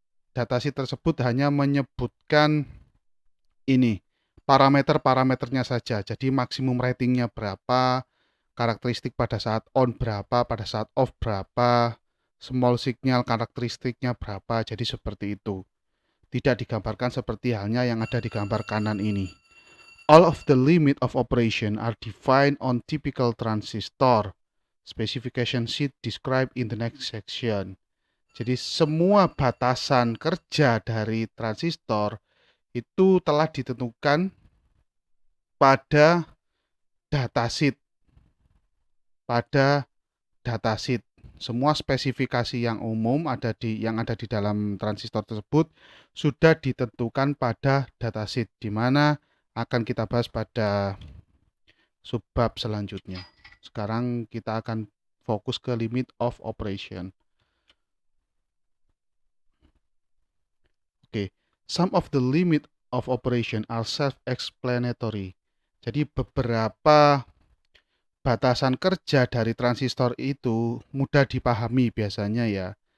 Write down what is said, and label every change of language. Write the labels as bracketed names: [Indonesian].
[Indonesian] Datasheet tersebut hanya menyebutkan ini parameter-parameternya saja. Jadi maksimum ratingnya berapa, karakteristik pada saat on berapa, pada saat off berapa, small signal karakteristiknya berapa. Jadi seperti itu. Tidak digambarkan seperti halnya yang ada di gambar kanan ini. [English] All of the limit of operation are defined on typical transistor. Specification sheet described in the next section. [Indonesian] Jadi semua batasan kerja dari transistor itu telah ditentukan pada datasheet, pada datasheet. Semua spesifikasi yang umum yang ada di dalam transistor tersebut sudah ditentukan pada datasheet, di mana akan kita bahas pada subbab selanjutnya. Sekarang kita akan fokus ke limit of operation. [English] Oke, some of the limit of operation are self-explanatory. [Indonesian] Jadi beberapa batasan kerja dari transistor itu mudah dipahami biasanya ya.